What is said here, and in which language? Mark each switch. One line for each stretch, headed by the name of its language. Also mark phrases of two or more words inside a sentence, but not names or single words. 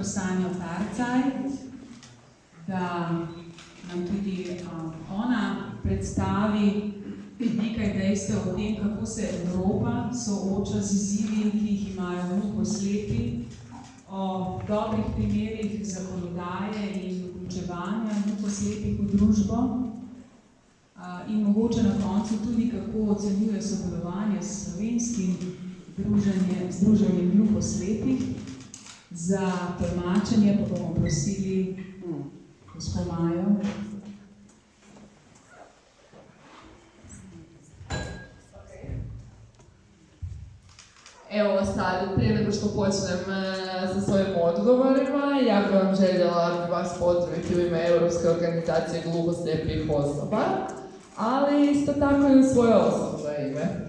Slovenian: Sanjo Tarcaj, da nam tudi ona predstavi nekaj dejstev o tem, kako se Evropa sooča z izzivi, ki jih imajo gluhoslepi, o dobrih primerih zakonodaje in vključevanja gluhoslepih v družbo in mogoče na koncu tudi, kako ocenjuje sodelovanje s slovenskim združenjem gluhoslepih. Za tolmačenje pa bomo prosili gospod Majo.
Croatian: Evo sad, prije nego što počnem sa svojim odgovorima, ja bih vam željela vas pozdraviti u ime Europske organizacije gluhoslijepih osoba, ali isto tako i u svoje osobno ime.